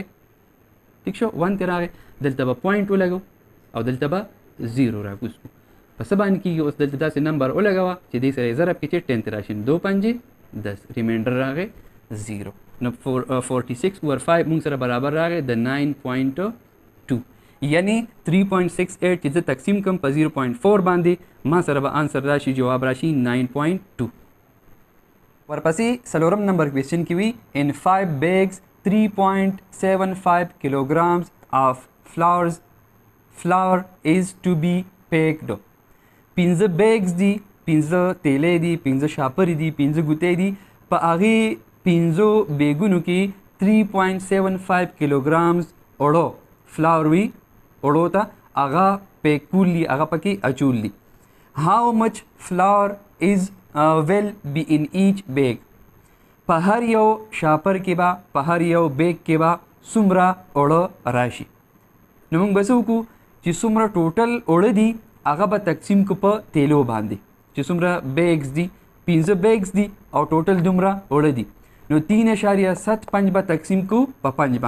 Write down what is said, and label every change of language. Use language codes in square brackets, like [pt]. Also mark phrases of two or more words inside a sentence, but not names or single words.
[ps] ٹھیک شو 1 ته راغی دلته به پوینټ ولګو او دلته به 0 راکوس کو په څه باندې کیږي اوس دلته داسې نمبر ولګوه چې دې سره ضرب کې چې 10 ته راشي 2 5 10 ریمایندر راغی 0 نو 46 اوور 5 موږ سره برابر راغی د 9.2 یعنی 3.68 چې زه تقسیم کوم په 0.4 باندې ما سره به آنسر راشي جواب راشي 9.2. ورپسې څلورم نمبر کوېسچن کې وي [en] in 5 bags 3.75 kilograms of flour is to be packed. [ps] 15 bags دي 15 تیلې دي 15 شاپرې دي 15 ګوتې دي په هغې 15 بیګونو کې 3.75 کیلوګرامز اوړو فلاور وي اوړو ته هغه پیک کولی هغه پکې اچولی. [en] How much flour is will be in each bag. [ps] په هر یو شاپر کې به په هر یو بیگ کې به څومره اوړه راشي. نو موږ به څه وکړو چې څومره ټوټل اوړه دي هغه به تقسیم کو په تیلو باندې چې څومره بیگز دي 15 بیگز دي او ټوټل دومره اوړه دي نو 3.75 به تقسیم کو په 5 باندې.